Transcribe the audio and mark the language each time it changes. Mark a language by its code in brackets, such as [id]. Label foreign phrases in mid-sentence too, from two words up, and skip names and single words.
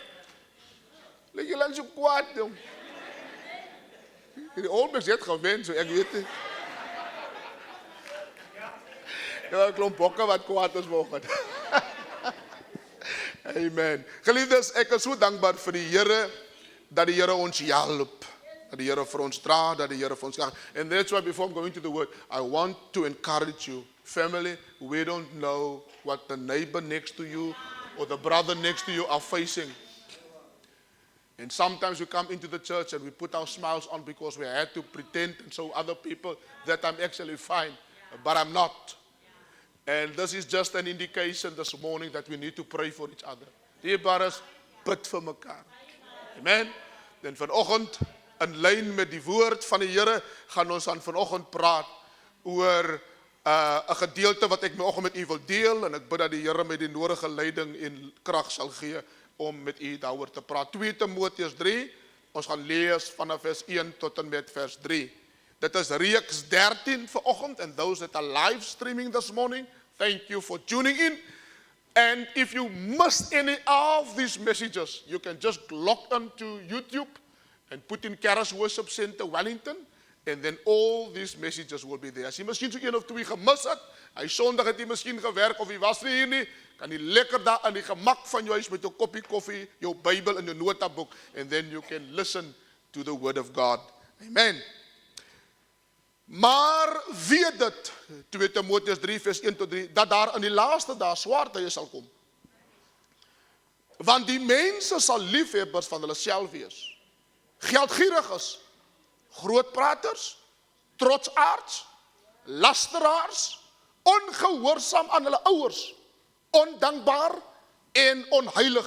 [af] Lyk jy lang so kwaad, jong. Die Olmex het gewen, so ek weet nie. Ja, 'n klomp bokke wat kwaad is vanoggend. Amen. Geliefdes, ek is so dankbaar vir die Here, dat die Here ons help. Dat die Here vir ons dra, dat die Here vir ons help. [en] And that's why before I'm going to the word, I want to encourage you. Family, we don't know what the neighbor next to you or the brother next to you are facing. And sometimes we come into the church and we put our smiles on because we had to pretend and show other people that I'm actually fine, but I'm not. And this is just an indication this morning that we need to pray for each other. [af] Dierbares, bid vir mekaar. Amen. Dan vanoggend, in lyn met die woord van die Here, gaan ons aan vanoggend praat oor 'n gedeelte wat ek vanoggend met u wil deel, en ek bid dat die Here met die nodige leiding en krag sal gee om met u daaroor te praat. 2 Timoteus 3, ons gaan lees vanaf vers 1 tot en met vers 3. Dit is reeks 13 vanoggend, [en] and those that are live streaming this morning, thank you for tuning in. And if you missed any of these messages, you can just log on to YouTube and put in Karas Worship Center Wellington, and then all these messages will be there. [af] As jy miskien so 1 of 2 gemis het, hy Sondag het jy miskien gewerk of jy was nie hier nie, kan jy lekker daar in die gemak van jou huis met 'n koppie koffie, jou Bybel en jou notaboek, [en] and then you can listen to the word of God. Amen. [af] Maar weet dit, 2 Timoteus 3 vers 1 tot 3, dat daar in die laaste dae swaar tye sal kom. Want die mense sal liefhebbers van hulle self wees. Geldgieriges, grootpraters, trotsaards, lasteraars, ongehoorsaam aan hulle ouers, ondankbaar en onheilig.